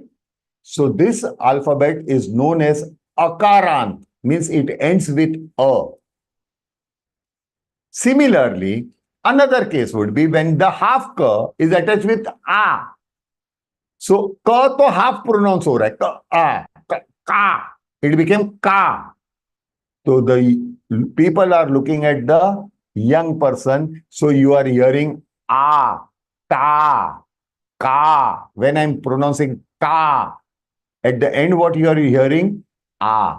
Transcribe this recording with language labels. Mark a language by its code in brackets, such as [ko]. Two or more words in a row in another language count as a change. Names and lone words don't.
[en] So this alphabet is known as Akarant. Means it ends with A. Similarly, another case would be when the half Ka is attached with A. [hi] So, Ka to [en] half pronounce [hi] ho raha hai. [en] Ka, Ka. It became Ka. So, the people are looking at the young person. So, you are hearing A, Ta, Ka. When I'm pronouncing Ka, at the end what you are hearing? A.